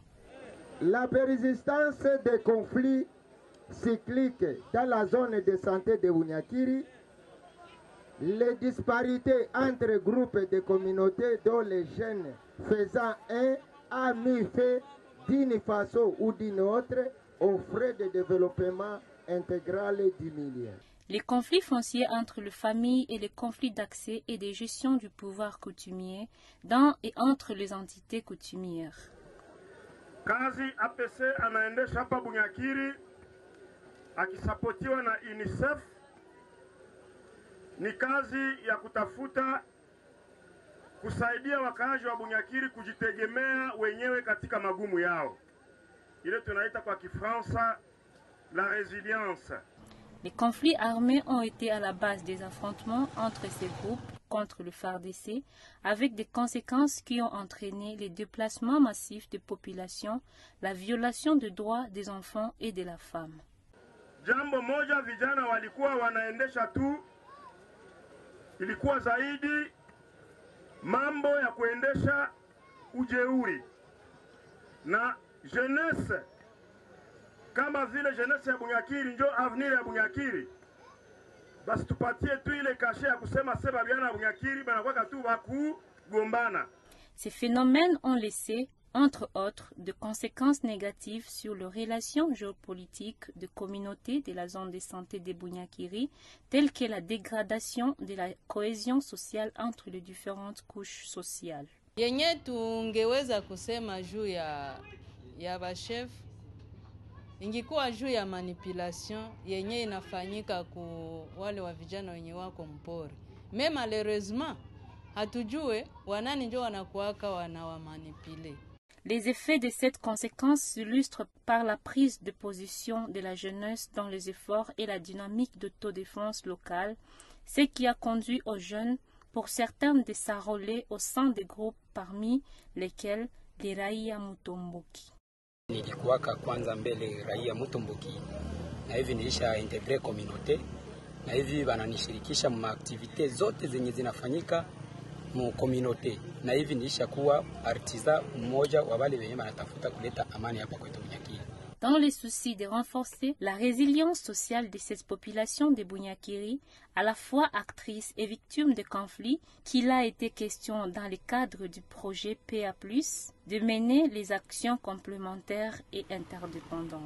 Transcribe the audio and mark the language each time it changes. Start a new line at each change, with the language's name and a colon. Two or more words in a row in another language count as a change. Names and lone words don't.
French: La persistance des conflits cycliques dans la zone de santé de Bunyakiri, les disparités entre groupes de communautés dont les jeunes faisant un a mis fait d'une façon ou d'une autre aux frais de développement intégral du milieu. Les conflits fonciers entre les familles et les conflits d'accès et de gestion du pouvoir coutumier dans et entre les entités coutumières.
Swahili: Kazi APC anaendesha hapa Bunyakiri akisapotiwa na UNICEF ni kazi ya kutafuta kusaidia wakaaji wa Bunyakiri kujitegemea wenyewe katika magumu yao. Ile tunaita kwa Kifaransa
French: la résilience. Les conflits armés ont été à la base des affrontements entre ces groupes contre le FARDC, avec des conséquences qui ont entraîné les déplacements massifs de population, la violation des droits des enfants et de la femme.
Swahili: Jambo moja vijana walikuwa wanaendesha tu, ilikuwa zaidi mambo ya kuendesha ujeuri na jeunesse. Kama vile jeunesse ya Bunyakiri njo avenir ya Bunyakiri, basi tupatie tu ile kashe ya kusema seba biana Bunyakiri banakuwa tu bakugombana.
French: Ces phénomènes ont laissé, entre autres, de conséquences négatives sur les relations géopolitiques de communautés de la zone de santé de Bunyakiri, telles que la dégradation de la cohésion sociale entre les différentes couches sociales.
Swahili: Yenye tungeweza kusema juu ya bashef ingikuwa juu ya manipulation yenye inafanyika ku wale wa vijana wenye wako mpori.
French: Mais malheureusement
Swahili: hatujue wanani ndio wanakuaka wanawamanipule.
French: Les effets de cette conséquence s'illustrent par la prise de position de la jeunesse dans les efforts et la dynamique d'autodéfense locale, ce qui a conduit aux jeunes, pour certains, de s'enrôler au sein des groupes parmi lesquels les Raia Mutomboki.
Swahili: Nilikuwaka kwanza mbele Raia Mutomboki na hivi nilisha
French: integre communauté
Swahili: na hivi bananishirikisha mu activite zote zenye zinafanyika mu communauté na hivi nilisha kuwa artisan mmoja wa wale wenye wanatafuta kuleta amani hapa kwetu Bunyakiri.
French: Dans le souci de renforcer la résilience sociale de cette population de Bunyakiri, à la fois actrice et victime de conflits, qu'il a été question dans le cadre du projet PA+, de mener les actions complémentaires et interdépendantes.